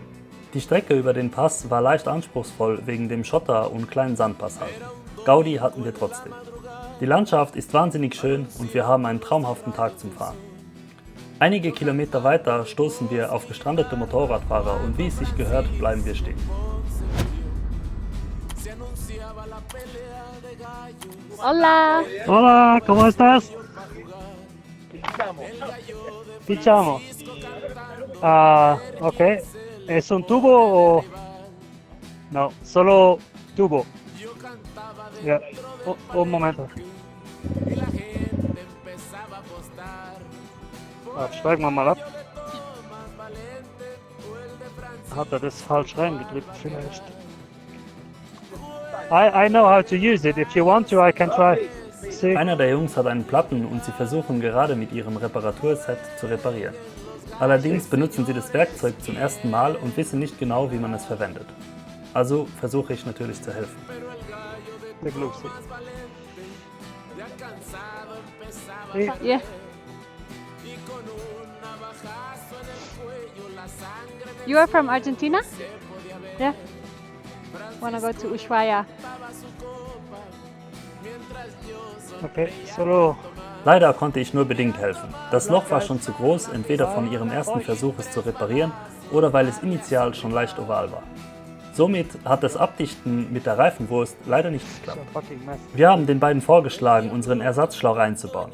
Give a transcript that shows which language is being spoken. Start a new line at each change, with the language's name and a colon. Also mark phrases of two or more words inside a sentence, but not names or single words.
German: Die Strecke über den Pass war leicht anspruchsvoll wegen dem Schotter und kleinen Sandpassagen. Gaudi hatten wir trotzdem. Die Landschaft ist wahnsinnig schön und wir haben einen traumhaften Tag zum Fahren. Einige Kilometer weiter stoßen wir auf gestrandete Motorradfahrer und wie es sich gehört, bleiben wir stehen.
Spanish: Hola! Hola, ¿cómo estás? Pichamos. Ok. ¿Es un tubo o...? No, solo tubo. Ya, un momento.
German: Steigen wir mal ab. Hat er das falsch reingedrückt vielleicht?
English: I know how to use it. If you want to, I can try. See?
German: Einer der Jungs hat einen Platten und sie versuchen gerade mit ihrem Reparaturset zu reparieren. Allerdings benutzen sie das Werkzeug zum ersten Mal und wissen nicht genau, wie man es verwendet. Also versuche ich natürlich zu helfen.
English: Yeah. You are from Argentina? Yeah. Wanna go to Ushuaia?
Spanish: Okay, solo.
German: Leider konnte ich nur bedingt helfen. Das Loch war schon zu groß, entweder von ihrem ersten Versuch es zu reparieren oder weil es initial schon leicht oval war. Somit hat das Abdichten mit der Reifenwurst leider nicht geklappt. Wir haben den beiden vorgeschlagen, unseren Ersatzschlauch einzubauen.